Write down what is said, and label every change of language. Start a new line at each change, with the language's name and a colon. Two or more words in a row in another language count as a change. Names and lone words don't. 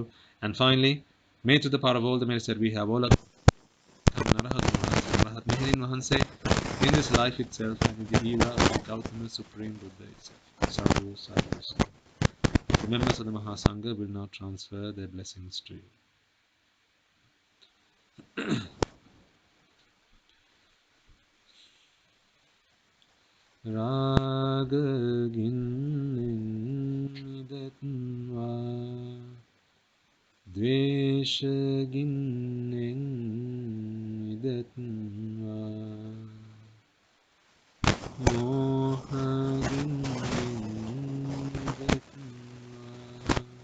English: And finally, may through the power of all the merits that we have all acquired, in this life itself and in the era of the Gautama Supreme Buddha itself.
Pali: Sadhu, sadhu, sadhu.
English: The members of the Mahasangha will now transfer their blessings to you.
Sinhala: රාග ගින්නින් නිදත්ව, ද්වේෂ ගින්නින් නිදත්ව, මෝහ ගින්නින් නිදත්ව,